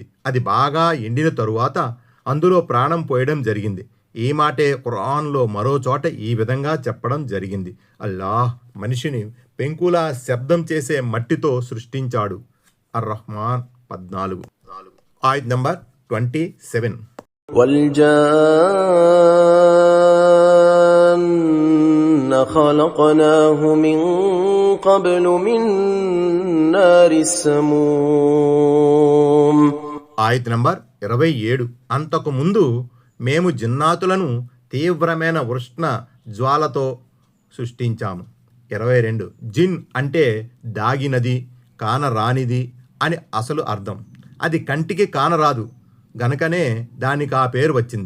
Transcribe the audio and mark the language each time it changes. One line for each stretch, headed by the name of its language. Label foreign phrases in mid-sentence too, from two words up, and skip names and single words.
Telugu: అది బాగా ఎండిన తరువాత అందులో ప్రాణం పోయడం జరిగింది. ఈ మాటే ఖురాన్లో మరో చోట ఈ విధంగా చెప్పడం జరిగింది. అల్లాహ్ మనిషిని పెంకులా శబ్దం చేసే మట్టితో సృష్టించాడు. అర్-రహ్మాన్ 14. ఆయత్ నంబర్ 27.
Arabic: وَالْجَانَّ خَلَقْنَاهُ مِنْ قَبْلُ مِنْ نَارِ السَّمُومِ.
Telugu: ఆయత్ నంబర్ 27. అంతకు ముందు మేము జిన్నాతులను తీవ్రమైన ఉష్ణ జ్వాలతో సృష్టించాము. 22. జిన్ అంటే దాగినది, కానరానిది అని అసలు అర్థం. అది కంటికి కానరాదు గనకనే దానికి ఆ పేరు వచ్చింది.